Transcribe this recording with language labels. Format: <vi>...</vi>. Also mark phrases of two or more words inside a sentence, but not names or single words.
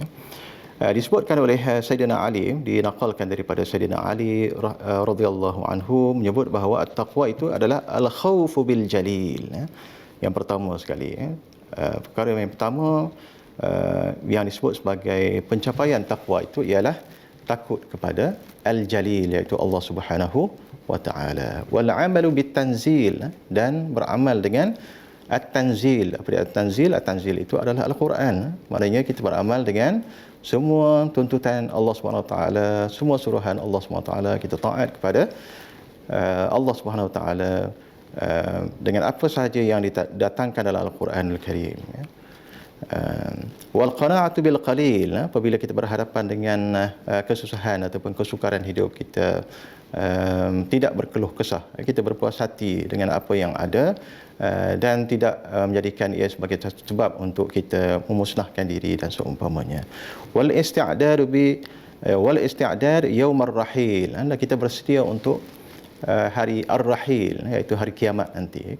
<ms>Disebutkan oleh Sayyidina Ali, dinaqalkan daripada Sayyidina Ali</ms> <ar>رضي الله عنه,</ar> <ms>menyebut bahawa at-taqwa itu adalah</ms> <ar>الخوف بالجليل,</ar> <ms>ya. Yang pertama sekali, ya. Perkara yang pertama yang disebut sebagai pencapaian takwa itu ialah takut kepada al-jalil, iaitu</ms> <ar>الله سبحانه وتعالى. والعمل بالتنزيل,</ar> <ms>dan beramal dengan at-tanzil. Apa dia at-tanzil? At-tanzil itu adalah Al-Quran. Maknanya kita beramal dengan semua tuntutan</ms> <ar>الله سبحانه وتعالى,</ar> <ms>semua suruhan</ms> <ar>الله سبحانه وتعالى.</ar> <ms>Kita taat kepada</ms> <ar>الله سبحانه وتعالى</ar> <ms>dengan apa sahaja yang didatangkan dalam Al-Quranul Karim, ya.</ms> <ar>والقناعة بالقليل,</ar> <ms>apabila kita berhadapan dengan kesusahan ataupun kesukaran hidup, kita tidak berkeluh kesah, kita berpuas hati dengan apa yang ada, dan tidak menjadikan ia sebagai sebab untuk kita memusnahkan diri dan seumpamanya.</ms> <ar>والاستعداد يوم الرحيل,</ar> <ms>kita bersedia untuk hari ar-rahil, iaitu hari kiamat nanti.</ms>